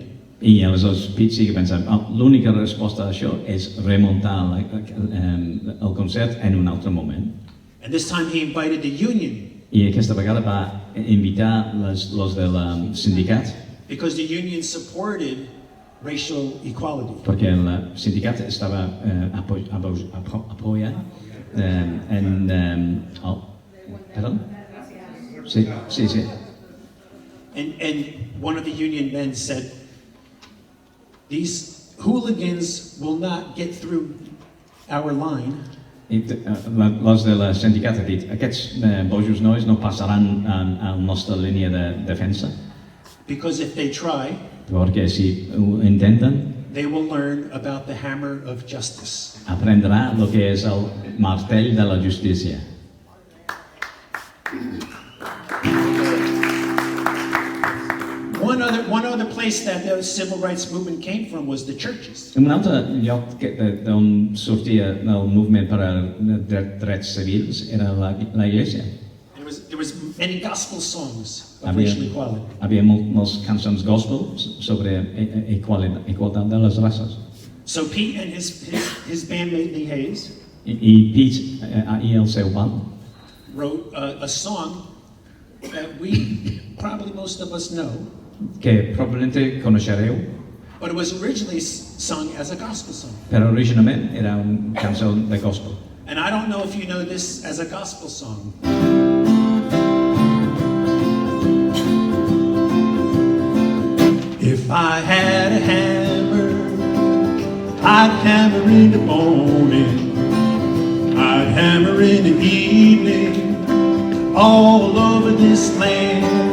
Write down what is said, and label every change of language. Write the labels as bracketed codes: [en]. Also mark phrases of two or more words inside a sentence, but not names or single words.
[ca] I aleshores Pete Seeger pensava, l'única resposta a això és remuntar el concert en un altre moment. [en] And this time he invited the union [ca] I aquesta vegada va invitar los del sindicat, [en] because the union supported racial equality. [ca] perquè el sindicat estava apoyant perdón? Sí. [en] And one of the union men said, these hooligans will not get through our line [ca] I los del sindicat han dit, aquests bojos nois no passaran a la nostra línia de defensa, [en] because if they try, [ca] perquè si ho intenten, [en] they will learn about the hammer of justice. [ca] aprendrà el que és el martell de la justícia. [en] One other place that the civil rights movement came from was the churches. [ca] Un altre lloc d'on sortia el moviment per als drets civils era la iglesia. [en] There was many gospel songs of [ca] Havia- [en] racial equality. [ca] Havia moltes cançons gospel sobre igualtat de les races. [en] So Pete and his bandmate Lee Hayes [ca] I Pete i el seu band [en] wrote a song that we probably most of us know, [ca] que probablement coneixereu, [en] but it was originally sung as a gospel song. [ca] però originalment era una cançó de gospel. [en] And I don't know if you know this as a gospel song. If I had a hammer, I'd hammer in the morning, I'd hammer in the evening, all over this land.